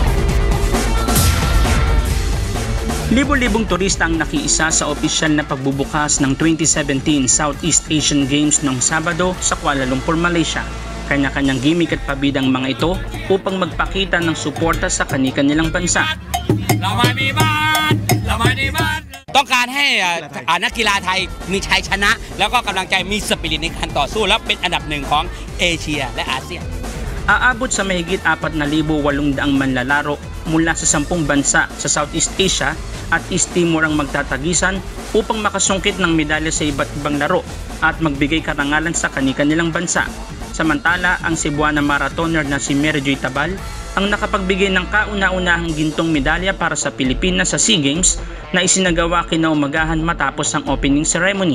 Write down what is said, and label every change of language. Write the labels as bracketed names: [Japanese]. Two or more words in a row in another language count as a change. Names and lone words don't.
[Filipino] Libo-libong turista ang nakiisa sa opisyal na pagbubukas ng 2017 Southeast Asian Games noong Sabado sa Kuala Lumpur, Malaysia. Kanya-kanyang gimmick at pabidang mga ito upang magpakita ng suporta sa kani-kanilang bansa. [Thai] ต้องการให้นักกีฬาไทยมีชัยชนะแล้วก็กำลังใจมีสปิริตในการต่อสู้และเป็นอันดับหนึ่งของเอเชียและอาเซียน [Filipino] Aabot sa mahigit 4,800 manlalaro mula sa 10 bansa sa Southeast Asia at East Timor ang magtatagisan upang makasungkit ng medalya sa iba't ibang laro at magbigay karangalan sa kani-kanilang bansa. Samantala, ang Cebuana marathoner na si Mary Joy Tabal ang nakapagbigay ng kauna-unahang gintong medalya para sa Pilipinas sa SEA Games na isinagawa kinaumagahan matapos ang [English] opening ceremony.